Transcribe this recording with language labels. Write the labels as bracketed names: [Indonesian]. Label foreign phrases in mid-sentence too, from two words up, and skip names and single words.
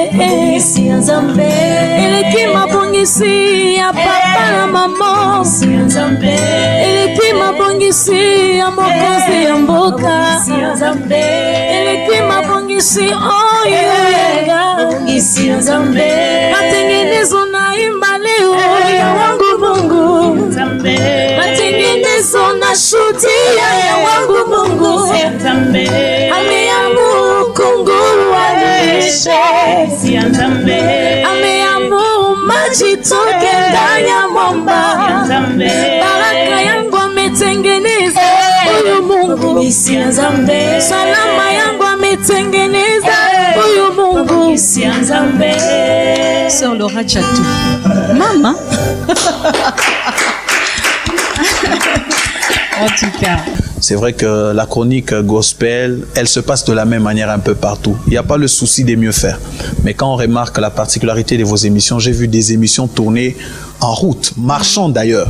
[Lingala] babongisi ya Nzambe, eleki mabongisi ya papa na mama, eleki mabongisi ya mokonzi ya mboka, eleki mabongisi oyo babongisi ya Nzambe, [Swahili] matengenezo na imba leo ya wangu Mungu, matengenezo na shutia ya wangu Mungu, ameamu kunguru alishe, ameamu maji toke ndani ya mwamba, baraka yangu ametengeneza huyu Mungu, salama yangu ametengeneza huyu Mungu. [French] Sœur Laura Chatou. Maman. En tout cas. C'est vrai que la chronique gospel, elle se passe de la même manière un peu partout. Il n'y a pas le souci de mieux faire. Mais quand on remarque la particularité de vos émissions, j'ai vu des émissions tournées en route, marchant d'ailleurs.